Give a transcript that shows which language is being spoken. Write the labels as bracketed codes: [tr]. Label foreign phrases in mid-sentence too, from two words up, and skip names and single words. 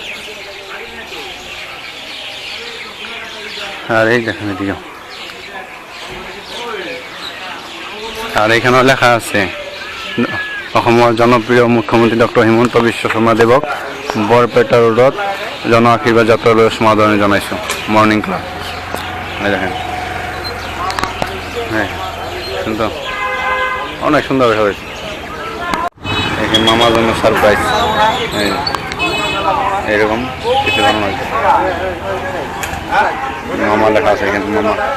[bn] আর এই দেখেন এদিকেও, আর এখানেও লেখা আছে [as] অসমৰ জনপ্রিয় মুখ্যমন্ত্রী ডক্টর হিমন্ত বিশ্ব শৰ্মা দেৱক বৰপেটা ৰোডত জন আশীৰ্বাদ যাত্ৰালৈ সমাদৰণি জনাইছোঁ, [bn] মর্নিং ক্লাব। দেখেন হ্যাঁ, কিন্তু অনেক সুন্দর হয়েছে। এখানে মামার জন্য সারপ্রাইজ, এইরকম কিছু বানানো হয়েছে, মামা লেখা আছে এখানে মামা।